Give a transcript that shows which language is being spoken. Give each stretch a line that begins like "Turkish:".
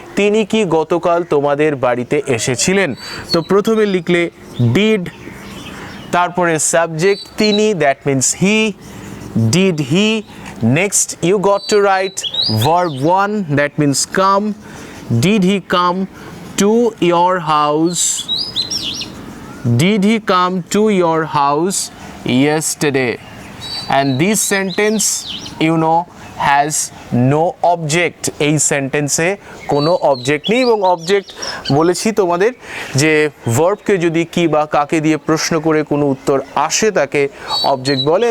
Bangla: তিনি কি গতকাল তোমাদের বাড়িতে এসেছিলেন? তো প্রথমে লিখলে ডিড, তারপরে সাবজেক্ট তিনি,
English: That means he, did he. Next you got to write verb 1, that means come. Did he come to your house? Did he come to your house yesterday? And this sentence, you know, has no object.
Bangla: এই সেন্টেন্সে কোনো object নেই, এবং object বলেছি তোমাদের যে ভার্বকে যদি কি বা কাকে দিয়ে প্রশ্ন করে কোনো উত্তর আসে তাকে অবজেক্ট বলে।